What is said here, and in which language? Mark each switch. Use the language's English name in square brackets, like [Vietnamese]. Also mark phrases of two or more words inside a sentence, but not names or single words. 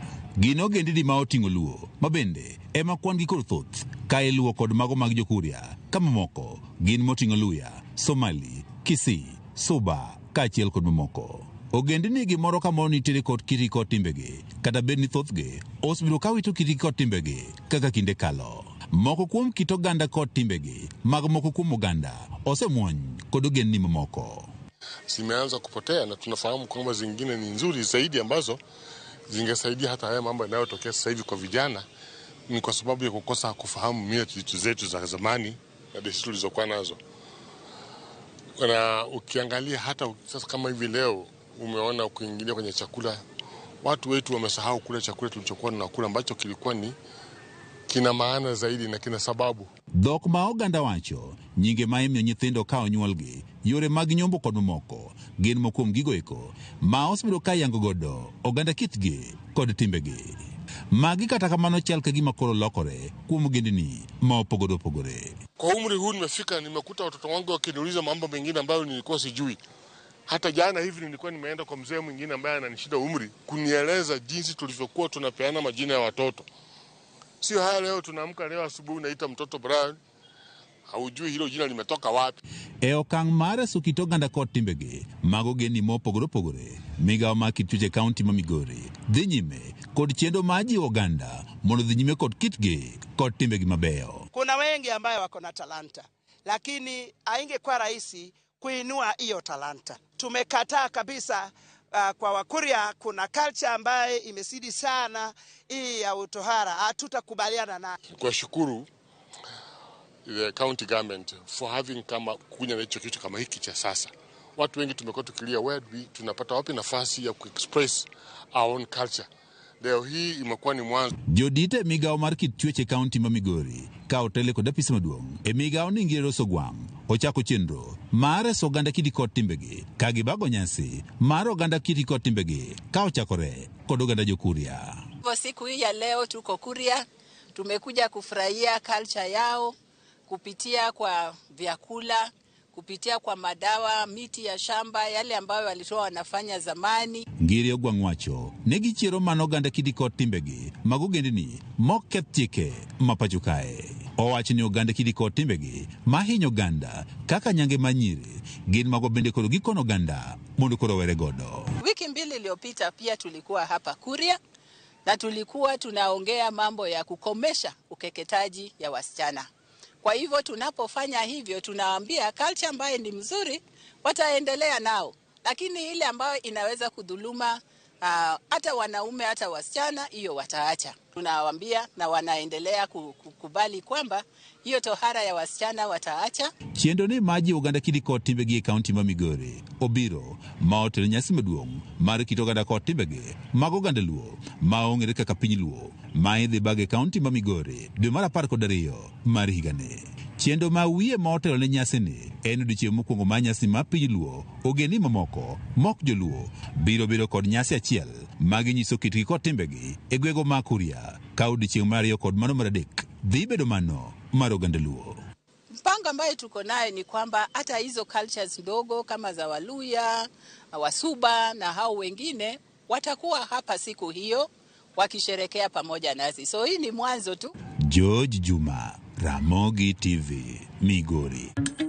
[Luo (Kenya and Tanzania)] Gin ogendni ma oting'o Luo, ma bende ema kwan gi kod thoth ka iluwo kod mago mag Jokuria, ka mamoko gin moting'o Luya, Somali, Kisii, Suba kaachiel kod mamoko. Ogendni gimoro ka moro nitiere kod kiti kod timbegi, kata bed ni thothgi osebedo ka wito kiti kod timbegi kaka kinde kalo. Moko kuom kit oganda kod timbegi mag moko kuom oganda osemuony kod ogendni mamoko. [Swahili] Zimeanza kupotea na tunafahamu kwamba zingine ni nzuri zaidi ambazo zingesaidia hata haya mambo yanayotokea sasa hivi kwa vijana, ni kwa sababu ya kukosa kufahamu mila zetu za zamani na desturi tulizokuwa nazo. Na ukiangalia hata sasa kama hivi leo umeona kuingilia kwenye chakula, watu wetu wamesahau kula chakula tulichokuwa tunakula ambacho kilikuwa ni kina maana zaidi na kina sababu. [Luo (Kenya and Tanzania)] Dhok ma oganda wacho nyinge ma imiyo nyithindo ka onyuolgi, yore mag nyombo kod mamoko gin mokuom gigo eko ma osebedo ka yango godo oganda kitgi kod timbegi. Magi kata kamano chal ka gima koro lokore kuom ogendni ma opogore opogore. [Swahili] Kwa umri huu nimefika, nimekuta watoto wangu wakiniuliza mambo mengine ambayo nilikuwa sijui. Hata jana hivi nilikuwa nimeenda kwa mzee mwingine ambaye ananishida umri kunieleza jinsi tulivyokuwa tunapeana majina ya watoto. Sio haya leo tunaamka leo asubuhi unaita mtoto Brian, haujui hilo jina limetoka wapi. [Luo (Kenya and Tanzania)] E okang' mar reso kit oganda kod timbegi mag ogendni mopogore opogore, migao mar kit chwech e kaunti ma Migori dhi nyime kod chenro mar jiwo oganda mondo dhi nyime kod kitgi kod timbegi mabeyo. [Swahili] Kuna wengi ambayo wako na talanta, lakini haingekuwa rahisi kuinua hiyo talanta. Tumekataa kabisa. Kwa Wakuria kuna culture ambaye imesidi sana hii ya utohara, hatutakubaliana na. Kwa shukuru [English] the county government for having [Swahili] kuja na hicho kitu kama hiki cha sasa. Watu wengi tumekuwa tukilia tunapata wapi nafasi ya kuexpress [English] our own culture. [Swahili] Leo hii imekuwa ni mwanzo. [Luo (Kenya and Tanzania)] Jodite migao mar kit chwech e kaunti ma Migori ka otele kod apisa maduong' e migao ni Ngire Sogwang' ochako chenro mar reso oganda kiti kod timbegi ka gibago nyasi mar oganda kiti kod timbegi ka ochakore kod oganda Jokuria. [Swahili] Siku hii ya leo tuko Kuria, tumekuja kufurahia culture yao kupitia kwa vyakula, kupitia kwa madawa, miti ya shamba, yale ambayo walitoa wanafanya zamani. [Luo (Kenya and Tanzania)] Ngire Ogwang' wacho negi chiero mano oganda kiti kod timbegi mag ogendni moketh chike ma pacho kae. Owacho ni oganda kiti kod timbegi ma hinyo oganda kaka nyange manyiri gin mago bende koro gikono oganda mondo koro were godo. [Swahili] Wiki mbili iliyopita pia tulikuwa hapa Kuria na tulikuwa tunaongea mambo ya kukomesha ukeketaji ya wasichana. Kwa hivyo tunapofanya hivyo tunawaambia culture ambayo ni mzuri wataendelea nao, lakini ile ambayo inaweza kudhuluma hata wanaume hata wasichana hiyo wataacha. Tunawaambia na wanaendelea kukubali kwamba hiyo tohara ya wasichana wataacha. [Luo (Kenya and Tanzania)] Chenro ni maji oganda kiti kod timbegi e kaunti ma Migori obiro ma otelo nyasi maduong' mar kit oganda kod timbegi mag oganda Luo ma ong'ere kaka piny Luo ma idhi bag e kaunti ma Migori dwe mar 12 mar higani. Chenro ma wiye ma otelo ne nyasi ni en odiechieng' mokwongo mar nyasi mar piny Luo. Ogendni mamoko mok joluo biro kod nyasi achiel ma ginyiso kitgi kod timbegi e gwego ma Kuria, ka odiechieng' mar 2 kod mano mar 3 dhi bedo mano mar oganda Luo. [Swahili] Mpango ambayo tuko naye ni kwamba hata hizo cultures ndogo kama za Waluya, Wasuba na hao wengine watakuwa hapa siku hiyo wakisherekea pamoja nasi. So hii ni mwanzo tu. George Juma, Ramogi TV, Migori.